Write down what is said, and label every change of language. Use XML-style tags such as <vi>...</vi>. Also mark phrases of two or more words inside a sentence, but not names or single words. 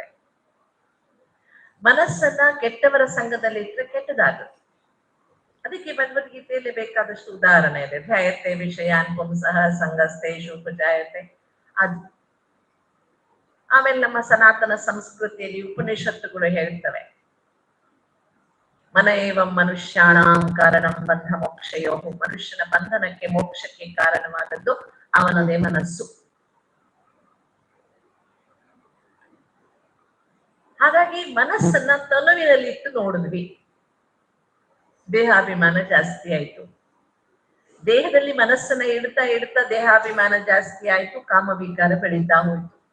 <kn>ಮನಸ್ಸನ್ನ ಕೆಟ್ಟವರ ಸಂಘದಲ್ಲಿ ಇಟ್ಟರೆ ಕೆಟ್ಟದಾಗುತ್ತೆ. ಅದಕ್ಕೆ ಭಗವದ್ಗೀತೆಯಲ್ಲಿ ಬೇಕಾದಷ್ಟು ಉದಾಹರಣೆ ಇದೆ.</kn> <sa>ಧ್ಯಾಯತೆ ವಿಷಯಾನ್ ಪುಂಸಃ ಸಂಗಸ್ತೇಷು ಉಪಜಾಯತೆ.</sa> <kn>ಅದು ಆಮೇಲೆ ನಮ್ಮ ಸನಾತನ ಸಂಸ್ಕೃತಿಯಲ್ಲಿ ಉಪನಿಷತ್ತುಗಳು ಹೇಳ್ತವೆ,</kn> <sa>ಮನ ಏವಂ ಮನುಷ್ಯಾಣಾಂ ಕಾರಣಂ ಬಂಧ ಮೋಕ್ಷಯೋ.</sa> <kn>ಮನುಷ್ಯನ ಬಂಧನಕ್ಕೆ ಮೋಕ್ಷಕ್ಕೆ ಕಾರಣವಾದದ್ದು ಅವನದೇ ಮನಸ್ಸು. ಹಾಗಾಗಿ ಮನಸ್ಸನ್ನ ತನುವಿನಲ್ಲಿ ಇಟ್ಟು ನೋಡಿದ್ವಿ, ದೇಹಾಭಿಮಾನ ಜಾಸ್ತಿ ಆಯ್ತು. ದೇಹದಲ್ಲಿ ಮನಸ್ಸನ್ನ ಇಡ್ತಾ ಇಡ್ತಾ ದೇಹಾಭಿಮಾನ ಜಾಸ್ತಿ ಆಯ್ತು, ಕಾಮವಿಕಾರ ಬೆಳೀತಾ ಹೋಯ್ತು.</kn>